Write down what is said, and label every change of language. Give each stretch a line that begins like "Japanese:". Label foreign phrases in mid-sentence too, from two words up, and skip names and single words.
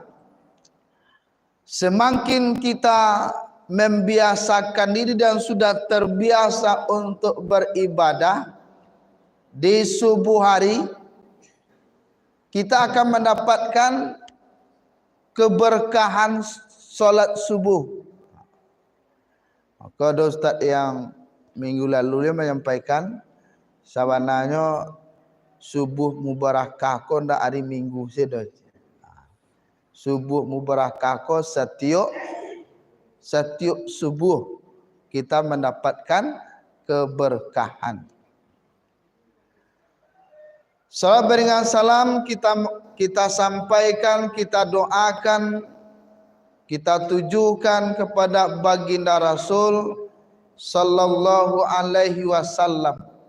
Indonesian: Semakin kita membiasakan diri dan sudah terbiasa untuk beribadah, di subuh hari kita akan mendapatkan keberkahan solat subuh. Maka ada ustaz yang minggu lalu dia menyampaikan sabananya subuh mubarakah ko ndak hari minggu sedo. Subuh mubarakah ko setiap subuh kita mendapatkan keberkahan. Salat beriringan salam kita sampaikan, kita doakan, kita tujukan kepada baginda Rasul
Arabic: صلى الله عليه وسلم.